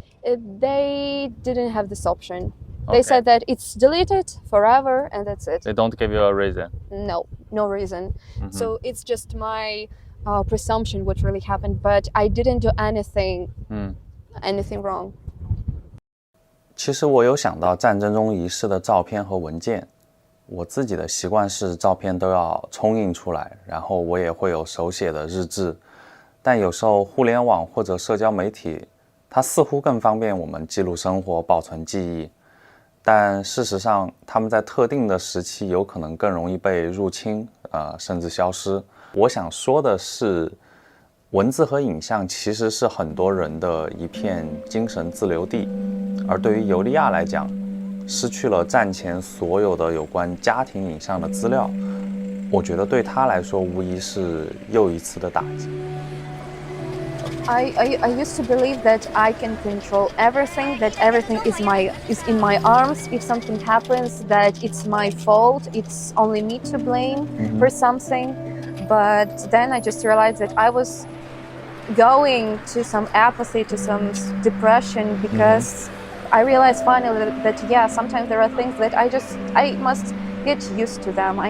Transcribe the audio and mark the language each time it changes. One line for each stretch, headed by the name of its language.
English: They didn't have this option. Okay. They said that it's deleted forever, and that's it. They don't give you a reason. No reason. So it's just my presumption what really happened, but I didn't do anything wrong.
Chinese: 其实我有想到战争中遗失的照片和文件，我自己的习惯是照片都要冲印出来，然后我也会有手写的日志，但有时候互联网或者社交媒体，它似乎更方便我们记录生活、保存记忆，但事实上它们在特定的时期有可能更容易被入侵，甚至消失。我想说的是，文字和影像其实是很多人的一片精神自留地，而对于尤利娅来讲，失去了战前所有的有关家庭影像的资料，我觉得对她来说无疑是又一次的打击。
English: I used to believe that I can control everything, that everything is in my arms. If something happens, that it's my fault, it's only me to blame for something. But then I just realized that I was going to some apathy, to some depression, because I realized finally that yeah, sometimes there are things that I must get used to them.